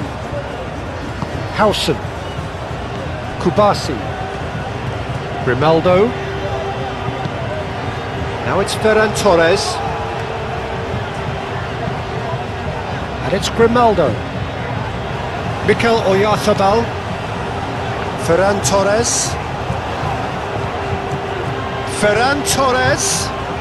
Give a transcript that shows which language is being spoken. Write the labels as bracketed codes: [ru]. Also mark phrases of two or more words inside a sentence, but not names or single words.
[en] Housen. Kubasi. Grimaldo. Now it's Ferran Torres. And it's Grimaldo. Mikel Oyarzabal. Ferran Torres. Ferran Torres.